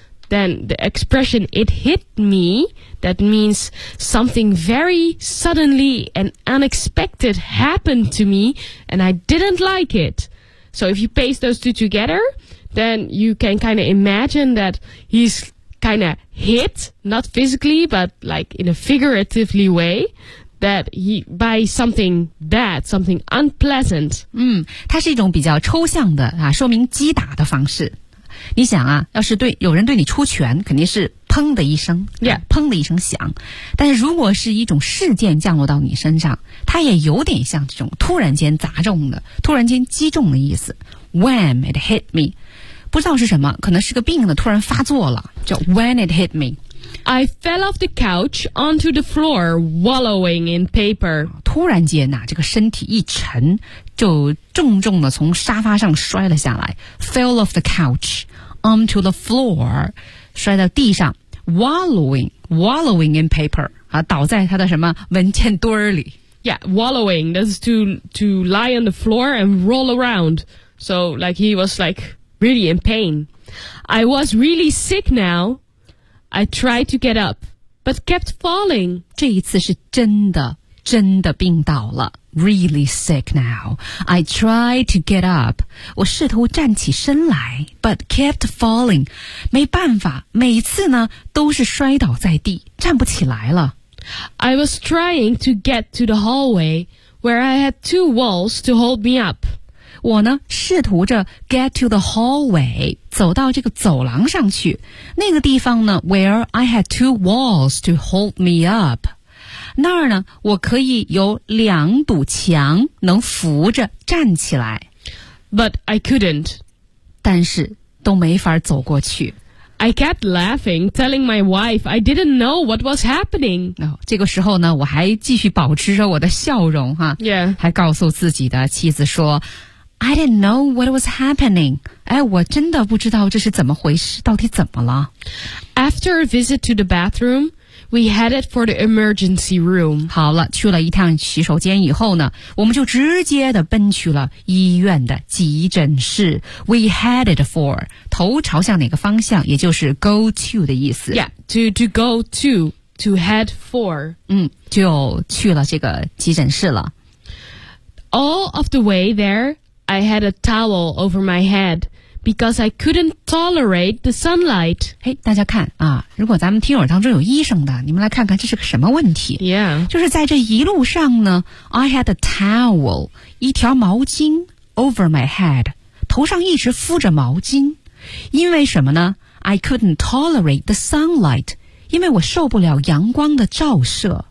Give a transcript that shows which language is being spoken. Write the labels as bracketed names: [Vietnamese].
[English] Then the expression it hit me. That means something very suddenly and unexpected happened to me, and I didn't like it. So if you paste those two together, then you can kind of imagine that he's kind of hit, not physically, but like in a figuratively way, that he, by something bad, something unpleasant. [Chinese] 它是一种比较抽象的啊，说明击打的方式。你想啊，要是对有人对你出拳，肯定是砰的一声 [English] ，Yeah， [Chinese] 砰的一声响。但是如果是一种事件降落到你身上，它也有点像这种突然间砸中的、突然间击中的意思。 [English] When it hit me， [Chinese] 不知道是什么，可能是个病呢，突然发作了，叫 When it hit me。 [English] I fell off the couch onto the floor, wallowing in paper。 [Chinese] 突然间呐、啊，这个身体一沉，就重重的从沙发上摔了下来。 [English] Fell off the couch onto the floor， [Chinese] 摔到地上 ， [English] wallowing in paper [Chinese] 啊，倒在他的什么文件堆儿里。 [English] Yeah, wallowing. That's to lie on the floor and roll around. So like he was like really in pain. I was really sick now. I tried to get up, but kept falling. [Chinese] 这一次是真的病倒了。 [English] Really sick now. I tried to get up. [Chinese] 我试图站起身来 [English] ,but kept falling. [Chinese] 没办法每次呢都是摔倒在地站不起来了。 [English] I was trying to get to the hallway where I had two walls to hold me up. [Chinese] 我呢试图着 [English] get to the hallway [Chinese] 走到这个走廊上去那个地方呢 [English] where I had two walls to hold me up [Chinese] 那儿呢我可以有两堵墙能扶着站起来 [English] But I couldn't [Chinese] 但是都没法走过去。 [English] I kept laughing, telling my wife I didn't know what was happening. [Chinese] 这个时候呢，我还继续保持着我的笑容哈。 [English] Yeah. [Chinese] 还告诉自己的妻子说 I didn't know what was happening. 哎，我真的不知道这是怎么回事，到底怎么了。 [English] After a visit to the bathroom,We headed for the emergency room. [Chinese] 好了，去了一趟洗手间以后呢，我们就直接的奔去了医院的急诊室。 [English] We headed for, [Chinese] 头朝向哪个方向，也就是 [English] go to [Chinese] 的意思。 [English] Yeah, to go to head for. [Chinese] 嗯，就去了这个急诊室了。 [English] All of the way there, I had a towel over my head. Because I couldn't tolerate the sunlight. [Chinese] 嘿、 [English] hey, [Chinese] 大家看啊，如果咱们听友当中有医生的，你们来看看这是个什么问题。 [English] Yeah. [Chinese] 就是在这一路上呢 , [English] I had a towel, [Chinese] 一条毛巾 [English] over my head, [Chinese] 头上一直敷着毛巾。因为什么呢 ? [English] I couldn't tolerate the sunlight, [Chinese] 因为我受不了阳光的照射。